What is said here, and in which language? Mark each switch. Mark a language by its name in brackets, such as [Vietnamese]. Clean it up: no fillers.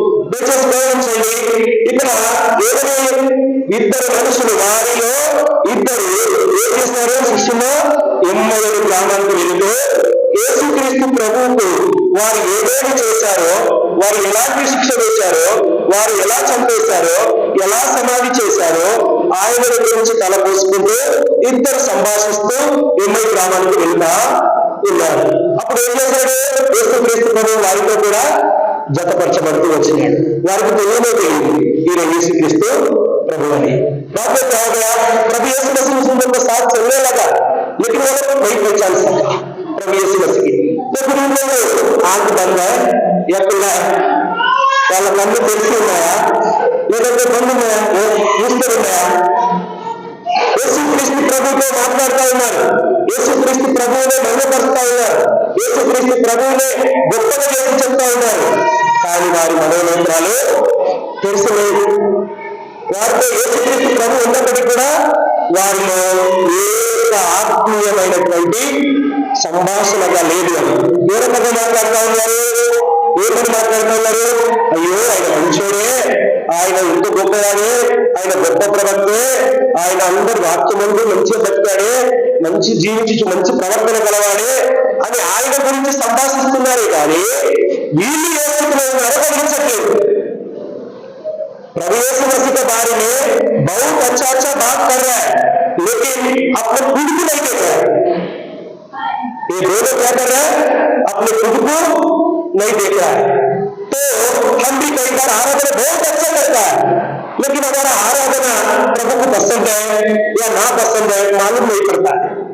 [Telugu] దయచేసి గమనించండి, ఇక్కడ ఏదైనా ఇద్దరు మనుషులు, వారిలో ఇద్దరు ఏం చేస్తారు, శిష్యులు ఎమ్మయు గ్రామానికి వెళుతూ యేసుక్రీస్తు ప్రభువుకు వారు ఏదేమి చేశారో, వారు ఎలాంటి శిక్ష వేశారో, వారు ఎలా చంపేశారో, ఎలా సమాధి చేశారో ఆయన గురించి తలపోసుకుంటూ ఇద్దరు సంభాషిస్తూ ఎమ్మయు గ్రామానికి వెళ్తా ఉన్నారు। అప్పుడు ఏం చేశాడు, యేసుక్రీస్తు ప్రభువు వారితో కూడా జతపరచబడుతూ వచ్చినాడు। వారికి తెలియనే తెలియదు ఈయన యేసుక్రీస్తు ప్రభు అని। [Hindi] प्रभु यीशु मसीह उस उनके साथ चलने लगा, लेकिन वो लोग नहीं पहचान सका प्रभु यीशु मसीह की। तो फिर उन लोगों आंख बंद है या खुला है, [Telugu] వాళ్ళ కళ్ళు తెరిచి ఉన్నాయా లేదంటే బంద్ ఉన్నాయా, మూసుకొని ఉన్నాయా? యేసుక్రీస్తు ప్రభువుతో మాట్లాడుతూ ఉన్నారు, యేసుక్రీస్తు ప్రభువునే మహిమపరుస్తూ ఉన్నారు, యేసుక్రీస్తు ప్రభువునే గొప్పగా చేసి చెప్తా ఉన్నారు, కానీ వారి మనోనేత్రాలు తెరిచలేదు। వారితో యేసుక్రీస్తు ప్రభు ఉన్నప్పటికీ కూడా వారిలో ఏ ఆత్మీయమైనటువంటి సంభాషణగా లేదు అని ఏ రకంగా మాట్లాడుతూ ఉన్నారు, ఏమని మాట్లాడుతూ ఉన్నారు, అయ్యో ఆయన మంచోడే, ఆయన ఇంత గొప్పవాడే, ఆయన గొప్ప ప్రవక్తే, ఆయన అందరు వాక్యమందు మంచిగా బతికాడే, మంచి జీవించి మంచి ప్రవర్తన గలవాడే అని ఆయన గురించి సంభాషిస్తున్నారే కానీ వీళ్ళు ఏ స్థితిలో ఉన్నారో గమనించట్లేదు। [Hindi] प्रभु यीशु मसीह के बारे में बहुत अच्छा अच्छा बात कर रहा है, लेकिन अपने खुद को नहीं देख रहा है। ये दोनों क्या कर रहा है, अपने खुद को नहीं देख रहा है। तो हम भी कई बार आराधना बहुत अच्छा करता है, लेकिन हमारा आराधना प्रभु को पसंद है या ना पसंद है मालूम नहीं पड़ता है।